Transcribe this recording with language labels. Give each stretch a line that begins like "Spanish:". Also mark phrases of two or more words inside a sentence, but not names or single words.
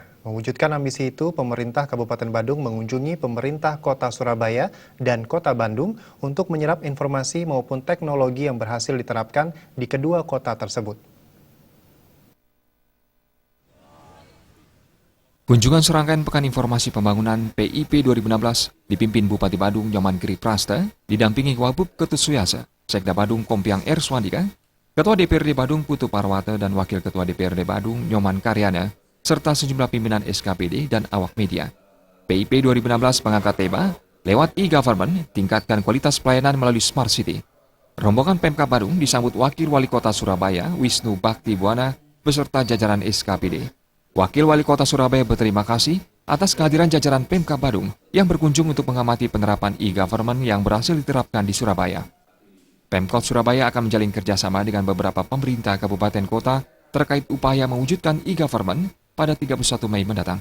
Indonesian: Mewujudkan ambisi itu, pemerintah Kabupaten Badung mengunjungi pemerintah Kota Surabaya dan Kota Bandung untuk menyerap informasi maupun teknologi yang berhasil diterapkan di kedua kota tersebut. Kunjungan serangkaian Pekan Informasi Pembangunan PIP 2016 dipimpin Bupati Badung Nyoman Giri Prasta, didampingi Wabub Ketut Suyasa, Sekda Badung Kompiang R. Swandika, Ketua DPRD Badung Putu Parwata dan Wakil Ketua DPRD Badung Nyoman Karyana, serta sejumlah pimpinan SKPD dan awak media. PIP 2016 mengangkat tema, lewat e-government, tingkatkan kualitas pelayanan melalui
English: Smart City.
Indonesian: Rombongan Pemkab Badung disambut Wakil Wali Kota Surabaya, Wisnu Bakti Buwana, beserta jajaran SKPD. Wakil Wali Kota Surabaya berterima kasih atas kehadiran jajaran Pemkab Badung yang berkunjung untuk mengamati penerapan e-government yang berhasil diterapkan di Surabaya. Pemkot Surabaya akan menjalin kerjasama dengan beberapa pemerintah kabupaten kota terkait upaya mewujudkan e-government pada 31 Mei mendatang.